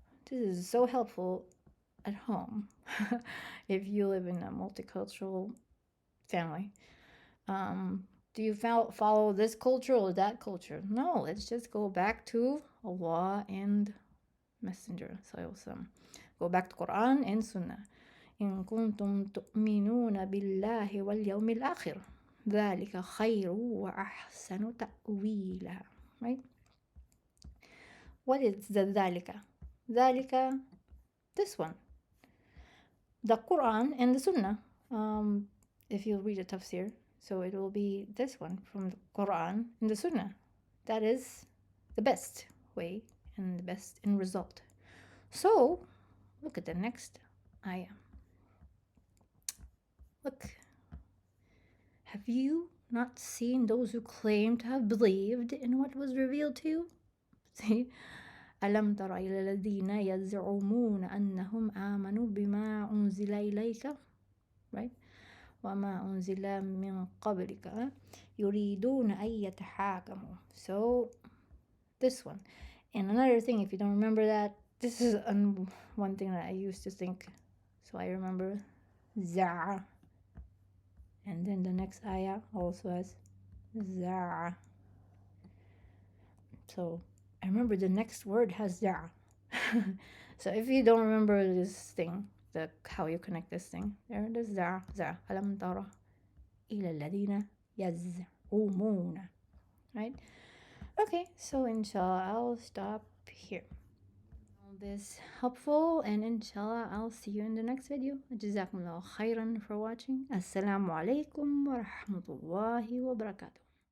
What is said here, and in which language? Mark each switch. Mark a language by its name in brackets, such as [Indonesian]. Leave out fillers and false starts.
[English] This is so helpful at home if you live in a multicultural family. Do you follow this culture or that culture? No, let's just go back to Allah and Messenger. Go back to Qur'an and Sunnah. [Arabic] إن كنتم تؤمنون بالله واليوم الآخر ذلك خير وأحسن تأويلا. [English] Right? What is the ذلك? ذلك, this one. The Qur'an and the Sunnah. If you read a tafseer, so it will be this one from the Qur'an and the Sunnah. That is the best way and the best end result. So look at the next ayah. Look, have you not seen those who claim to have believed in what was revealed to you? See, [Arabic] ألم تر إلى الذين يزعمون أنهم آمنوا بما أنزل إليك, [English] right? [Arabic] وما أنزل من قبلك يريدون أن يتحاكموا. [English] So this one. And another thing, if you don't remember that, this is one thing that I used to think. So I remember za'a. And then the next ayah also has za'a. So I remember the next word has za'a. So if you don't remember this thing, how you connect this thing, there it is, za'a. [Arabic] ألم تر إلى الذين يزعمون. [English] Right? Okay, so inshallah I'll stop here. This helpful, and inshallah I'll see you in the next video. [Arabic] جزاكم الله خيرا [English] for watching. [Arabic] السلام عليكم ورحمة الله وبركاته.